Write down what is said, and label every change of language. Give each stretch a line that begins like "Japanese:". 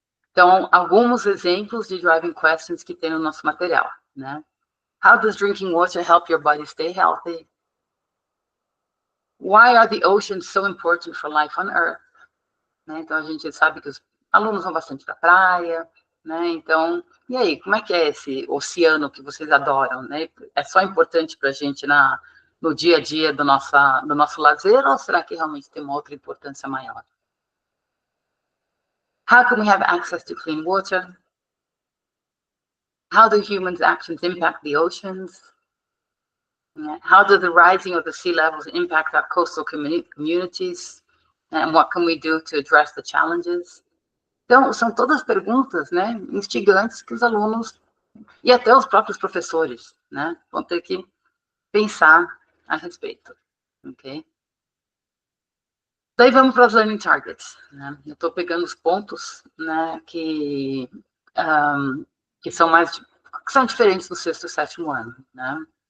Portuguese: Então, alguns exemplos de driving questions que tem no nosso material, né?
English: How does drinking water help your body stay healthy? Why are the oceans so important for life on Earth?
Portuguese: Né? Então, a gente sabe que os alunos vão bastante para a praia, né? Então, e aí, como é que é esse oceano que vocês adoram, né? É só importante para a gente no dia a dia do nosso lazer, ou será que realmente tem uma outra importância maior?
English: How can we have access to clean water? How do humans' actions impact the oceans? How do the rising of the sea levels impact our coastal communities? And what can we do to address the challenges?
Portuguese: Então, são todas perguntas, né, instigantes que os alunos e até os próprios professores, né, vão ter que pensar a respeito, ok? Daí vamos para os learning targets, né? Eu estou pegando os pontos, né, que são diferentes do sexto e sétimo ano, né?